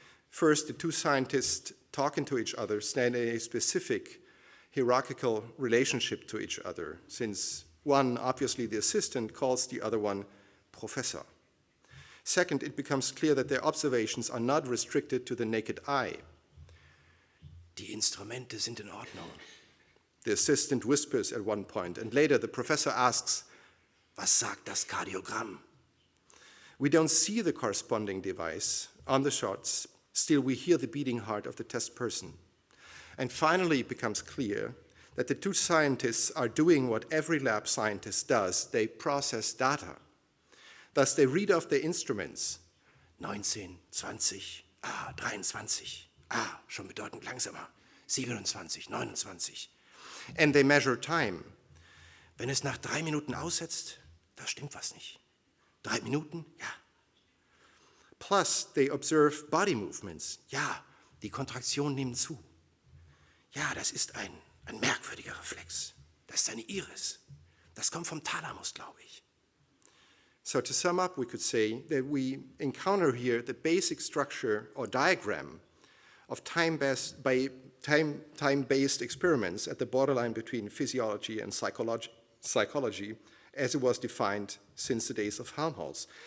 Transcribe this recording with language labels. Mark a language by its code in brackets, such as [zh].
[en] First, the two scientists talking to each other stand in a specific hierarchical relationship to each other, since one, obviously the assistant, calls the other one professor. Second, it becomes clear that their observations are not restricted to the naked eye. [de] Die Instrumente sind in Ordnung. [en] The assistant whispers at one point, and later the professor asks, [de] Was sagt das Kardiogramm? [en] We don't see the corresponding device on the shots, still we hear the beating heart of the test person. And finally it becomes clear that the two scientists are doing what every lab scientist does. They process data. Thus they read off their instruments. [de] 19, 20, 23, schon bedeutend langsamer. [en] 27, 29. And they measure time. [de] Wenn es nach 3 Minuten aussetzt, da stimmt was nicht. 3 Minuten? Ja. [en] Plus, they observe body movements. [de] Ja, die Kontraktionen nehmen zu. Ja, das ist ein merkwürdiger Reflex. Das ist eine Iris. Das kommt vom Thalamus, glaube ich. [en] So to sum up, we could say that we encounter here the basic structure or diagram of time-based experiments at the borderline between physiology and psychology as it was defined since the days of Helmholtz.